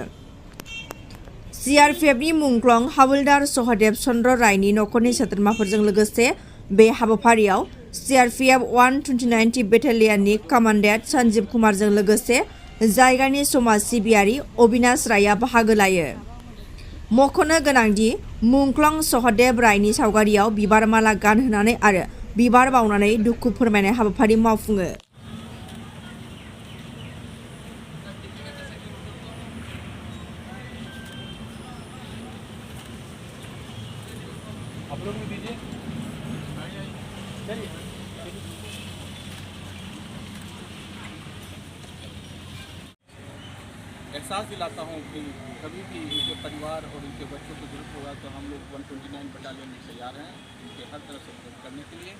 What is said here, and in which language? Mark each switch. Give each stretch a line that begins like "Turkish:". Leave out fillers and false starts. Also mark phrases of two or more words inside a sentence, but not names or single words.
Bodo: सीआरपीएफनि मुंख्लं हावलदार सहदेव चन्द्र रायनि नखरनि सोद्रोमाफोरजों लोगोसे बे हाबाफारियाव सीआरपीएफ 129 बेटालियननि कमान्डेन्ट सन्जीव कुमारजों लोगोसे जायगानि समाज सिबियारि अबिनाश रायआ बाहागो लायो। मख'नो गोनांदि मुंख्लं सहदेव रायनि सावगारियाव बिबार माला गानहोनानै आरो बिबार बावनानै दुखु फोरमायनाय हाबाफारि मावफुङो।
Hindi: आप लोग भी दीजिए। चलिए एहसास दिलाता हूँ कि कभी भी इनके परिवार और इनके बच्चों को जरूरत होगा तो हम लोग 129 बटालियन में तैयार हैं इनके हर तरह से मदद करने के लिए।